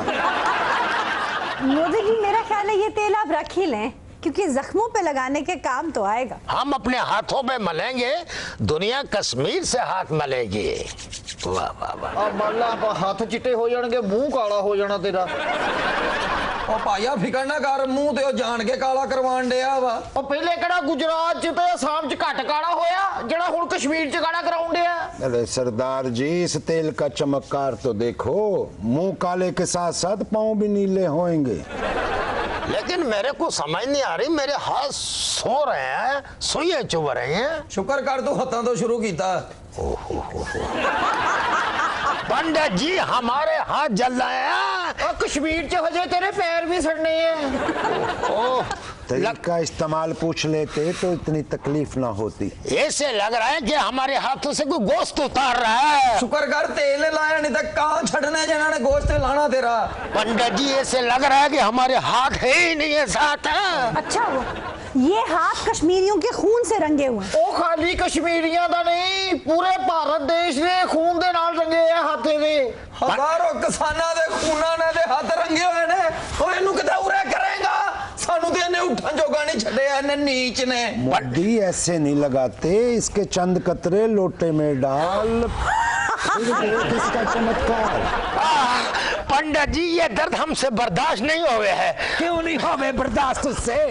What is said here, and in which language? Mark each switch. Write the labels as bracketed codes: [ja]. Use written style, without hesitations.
[hi] मोदी जी, मेरा ख्याल है ये तेल आप रख ही लें, क्योंकि जख्मों पे लगाने के काम तो आएगा। हम अपने हाथों पे मलेंगे, दुनिया कश्मीर से हाथ मलेगी। वाह वाह वाह। [pa] माला हाथ चिट्टे हो जाएंगे, मुंह काला हो जाना तेरा। ਉਹ ਭਾਈਆ ਫਿਕਰ ਨਾ ਕਰ, ਮੂੰਹ ਤੇ ਉਹ ਜਾਣ ਕੇ ਕਾਲਾ ਕਰਵਾਉਣ ਡਿਆ ਵਾ। ਉਹ ਪਹਿਲੇ ਕਿਹੜਾ ਗੁਜਰਾਤ ਚ ਤੇ ਅਸਾਮ ਚ ਘੱਟ ਕਾਲਾ ਹੋਇਆ, ਜਿਹੜਾ ਹੁਣ ਕਸ਼ਮੀਰ ਚ ਕਾਲਾ ਕਰਾਉਣ ਡਿਆ। [hi] अरे सरदार जी, इस तेल का चमत्कार तो देखो, मुंह काले के साथ साथ पाँव भी नीले होंगे। लेकिन मेरे को समझ नहीं आ रही, मेरे हाथ सो रहे हैं, सुइयां चुभ रही हैं। [pa] ਸ਼ੁਕਰ ਕਰ ਤੂੰ ਹੱਥਾਂ ਤੋਂ ਸ਼ੁਰੂ ਕੀਤਾ। [hi] पंडित जी, हमारे हाथ जल रहे हैं। [pa] और कश्मीर च हजे तेरे पैर भी सड़ने हैं। ओह, [hi] तेल का इस्तेमाल पूछ लेते तो इतनी तकलीफ ना होती। ऐसे लग रहा है कि हमारे हाथों से कोई गोश्त उतार रहा है। ਸ਼ੁਕਰ ਕਰ ਤੇਲ ਨੇ ਲਾਇਆ, ਨਹੀਂ ਤਾਂ ਕਾਂ ਛੱਡਨੇ ਜਿਹਨਾਂ ਨੇ ਗੋਸ਼ਤ ਲਾਣਾ ਤੇਰਾ। पंडित जी, ऐसे लग रहा है कि हमारे हाथ है ही नहीं है साथ है। अच्छा हो, ये हाथ कश्मीरियों के खून से रंगे हुए हैं। [pa] ਉਹ ਖਾਲੀ ਕਸ਼ਮੀਰੀਆਂ ਦਾ ਨਹੀਂ, ਪੂਰੇ ਭਾਰਤ ਦੇਸ਼ ਦੇ ਖੂਨ ਦੇ ਨਾਲ ਰੰਗੇ ਆ ਹੱਥ ਇਹਦੇ। ਹਜ਼ਾਰੋਂ ਕਿਸਾਨਾਂ ਦੇ ਖੂਨਾਂ ਨੇ ਦੇ ਹੱਥ ਰੰਗੇ ਹੋਏ ਨੇ। ਓਏ ਇਹਨੂੰ ਕਿਤੇ ਉਰੇ ਕਰੇਗਾ, ਸਾਨੂੰ ਤੇ ਇਹਨੇ ਉੱਠਣ ਜੋਗਾ ਨਹੀਂ ਛੱਡਿਆ, ਇਹਨੇ ਨੀਚ ਨੇ। [hi] मोदी ऐसे नहीं लगाते, इसके चंद कतरे लोटे में डाल, फिर देख इसका चमत्कार। पंडित जी, ये दर्द हमसे बर्दाश्त नहीं हो गया है। क्यों नहीं होवे बर्दाश्त उससे?